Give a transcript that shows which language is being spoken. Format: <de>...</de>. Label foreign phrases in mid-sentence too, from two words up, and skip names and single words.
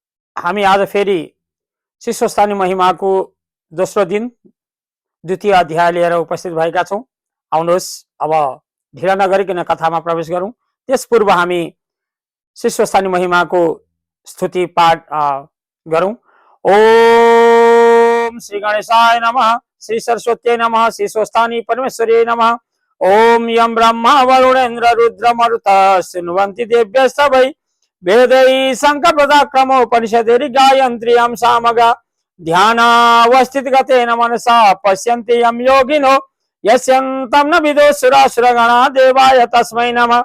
<ne>हामी आज फेरि शिष्यस्थानी महिमाको दोस्रो दिन द्वितीय अध्याय लिएर उपस्थित भएका छौं। आउनुहोस् अब ढिला नगरिकन कथामा प्रवेश गरौं। त्यस पूर्व हामी शिष्यस्थानी महिमाको स्तुति पाठ गरौं।</ne> <sa>ओम श्री गणेशाय नमः, श्री सरस्वत्यै नमः, श्री स्वस्थानी परमेश्वर्यै नमः। ओम यम ब्रह्मा वरुणेन्द्र रुद्र मरुतः शृण्वन्ति देव्यश्च वै वेदै शंकर पदाक्रमोपनिषदेरि गायन्त्र्यं सामगा ध्यानावस्थित गतेन मनसा पश्यन्ति यं योगिनो यस्यन्तं न विदो सुरासुरगणा देवाय तस्मै नमः।</sa>